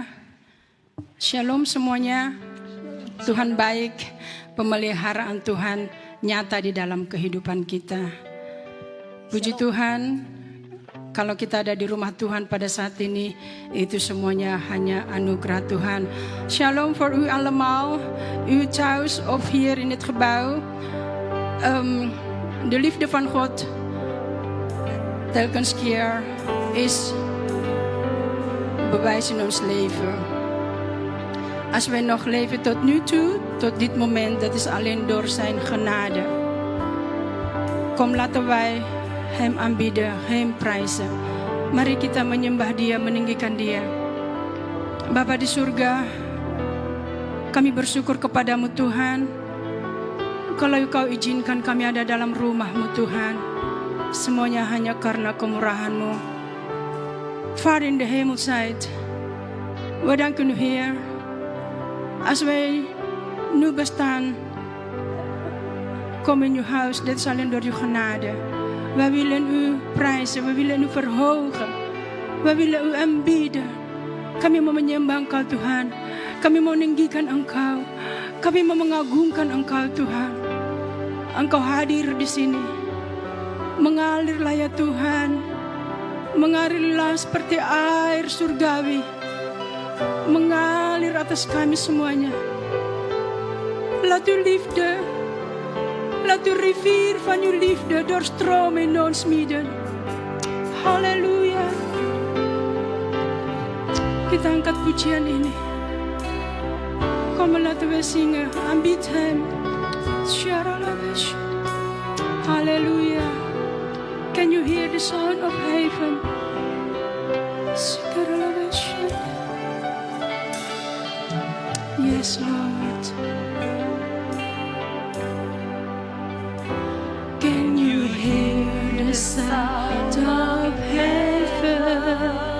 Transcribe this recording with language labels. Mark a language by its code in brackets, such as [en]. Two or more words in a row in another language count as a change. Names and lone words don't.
[id] Shalom semuanya. Tuhan baik, pemeliharaan Tuhan nyata di dalam kehidupan kita. Puji Tuhan, kalau kita ada di rumah Tuhan pada saat ini, itu semuanya hanya anugerah Tuhan. [nl] Shalom voor u allemaal, u thuis of hier in het gebouw. De liefde van God telkens keer is bewijs in ons leven. Als wij nog leven tot nu toe, tot dit moment, dat is alleen door zijn genade. Kom, laten wij Hem aanbidden, Hem prijzen. [id] Mari kita menyembah Dia, meninggikan Dia. Bapa di surga, kami bersyukur kepadamu Tuhan. Kalau Kau izinkan kami ada dalam rumah-Mu Tuhan, semuanya hanya karena kemurahan-Mu. [nl] Vader in de hemeltijd, we danken U Heer. Als wij nu bestaan, kom in uw huis, dit is alleen door uw genade. Wij willen u prijzen, we willen u verhogen. We willen u aanbieden. [id] Kami mau menyembah Engkau Tuhan. Kami mau meninggikan Engkau. Kami mau mengagungkan Engkau Tuhan. Engkau hadir di sini. Mengalirlah ya Tuhan. Mengalirlah seperti air surgawi. Mengalir atas kami semuanya. [nl] Laat uw liefde, laat uw rivier van uw liefde doorstromen in ons midden. [id] Halleluja. Kita angkat pujian ini. [nl] Kom, laten we zingen. Aanbid Hem. Halleluja. [en] Can you hear the sound of heaven? Yes, Lord. Can you hear the sound of heaven?